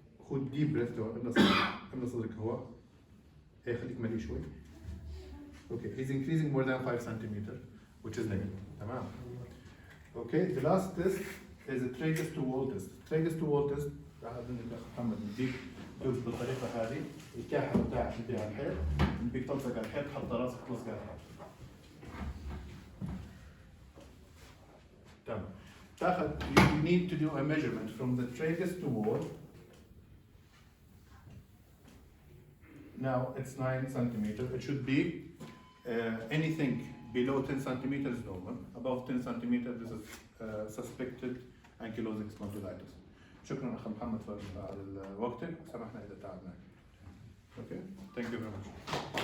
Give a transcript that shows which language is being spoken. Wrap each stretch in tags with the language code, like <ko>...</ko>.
<ar>خذ</ar> <en>deep breath</en> <ar>تمام. املى صدرك هواء. ايه خليك ملي شوي.</ar> <en>Okay, he's increasing more than 5 centimeters, which is negative.</en> <ar>تمام.</ar> <en>Okay, the last test is a tragus to wall test.</en> <ar>Tragus to wall test راح اظن الاخ محمد نديك دوس بالطريقه هذه الكاحه بتاعك اللي على الحيط بدك تلصق على الحيط حط راسك تلصق على الحيط. تمام.</ar> <en>تاخذ you need to do a measurement from the tragus to wall. Now it's 9 centimeters. It should be anything below 10 centimeters is normal. Above 10 centimeters, this is suspected ankylosing spondylitis.</en> <ar>شكرا أخ محمد على وقتك. سمحنا إذا تعبناك.</ar> <en>Okay, thank you very much.</en>